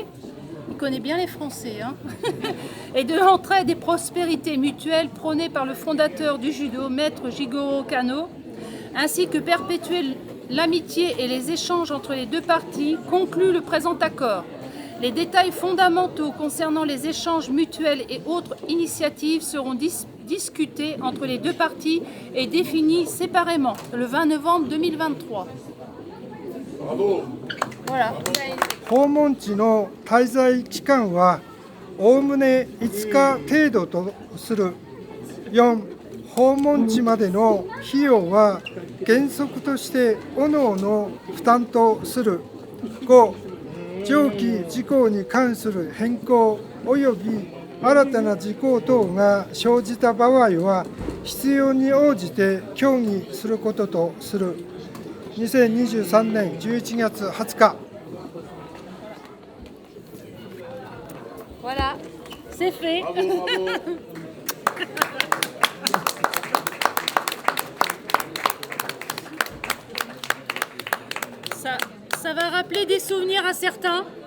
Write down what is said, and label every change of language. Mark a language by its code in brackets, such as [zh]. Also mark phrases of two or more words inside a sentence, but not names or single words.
[fr] Il connaît bien les Français, hein. Et de l'entraide et prospérité mutuelle prônée par le fondateur du judo, maître Jigoro Kano, ainsi que perpétuer l'amitié et les échanges entre les deux parties, conclut le présent accord. Les détails fondamentaux concernant les échanges mutuels et autres initiatives seront discutés entre les deux parties et définis séparément le 20 novembre 2023. Bravo. Voilà. [ja] 訪問地の滞在期間はおおむね5日程度とする。4、訪問地までの費用は原則として各々負担とする。5、上記事項に関する変更及び新たな事項等が生じた場合は必要に応じて協議することとする。2023年11月20日。 [fr] Voilà, c'est fait. Bravo, bravo. Ça va rappeler des souvenirs à certains.